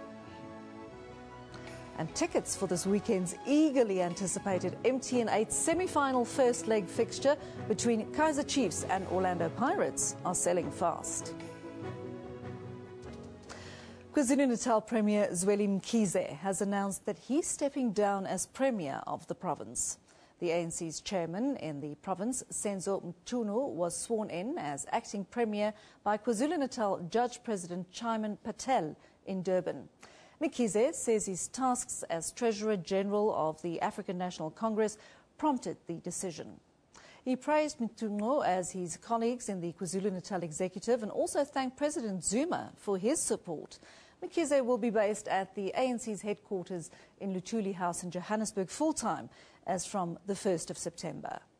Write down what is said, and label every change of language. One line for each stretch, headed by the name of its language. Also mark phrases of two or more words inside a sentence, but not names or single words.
English: And tickets for this weekend's eagerly anticipated MTN 8 semi-final first leg fixture between Kaizer Chiefs and Orlando Pirates are selling fast. KwaZulu-Natal Premier Zweli Mkhize has announced that he's stepping down as Premier of the province. The ANC's chairman in the province, Senzo Mchunu, was sworn in as acting Premier by KwaZulu-Natal Judge President Chaiman Patel in Durban. Mkhize says his tasks as Treasurer General of the African National Congress prompted the decision. He praised Mchunu as his colleagues in the KwaZulu-Natal executive and also thanked President Zuma for his support. Mkhize will be based at the ANC's headquarters in Luthuli House in Johannesburg full-time as from the 1st of September.